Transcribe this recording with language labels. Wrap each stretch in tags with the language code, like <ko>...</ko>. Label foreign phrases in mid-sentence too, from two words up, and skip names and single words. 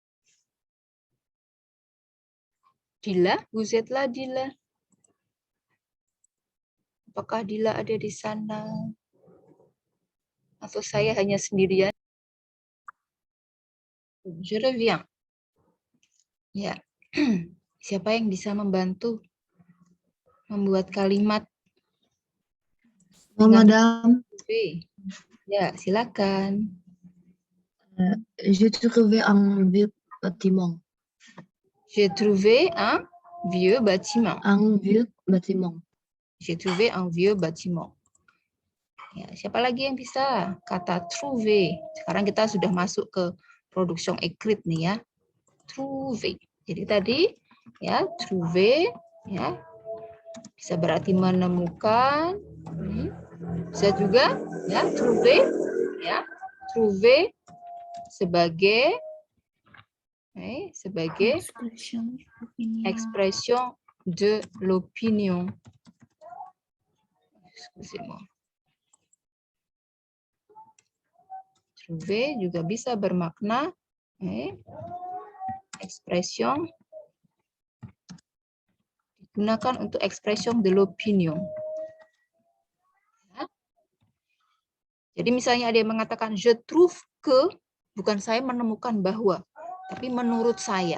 <fr>Dila, vous êtes là, Dila?</fr> <id>Apakah Dila ada di sana? Atau saya hanya sendirian?</id> <fr>Je reviens.</fr> <id>Ya. Siapa yang bisa membantu membuat kalimat?</id> <fr>Madame,</fr> <id>Ya, silakan.</id> <fr>j'ai trouvé un vieux bâtiment. J'ai trouvé un vieux bâtiment. Un vieux bâtiment. J'ai trouvé un vieux bâtiment.</fr> <id>Ya, siapa lagi yang bisa? Kata trouver. Sekarang kita sudah masuk ke</id> <fr>production écrite</fr> <id>nih ya.</id> <fr>Trouver.</fr> <id>Jadi tadi ya trouver ya bisa berarti menemukan. Bisa juga ya trouver sebagai</id> <fr>expression de l'opinion.</fr> <id>Excusez-moi. Trouver juga bisa bermakna expression digunakan untuk</id> <fr>expression de l'opinion.</fr> <id>Ya. Jadi misalnya ada yang mengatakan</id> <fr>je trouve que,</fr> <id>bukan saya menemukan bahwa, tapi menurut saya.</id>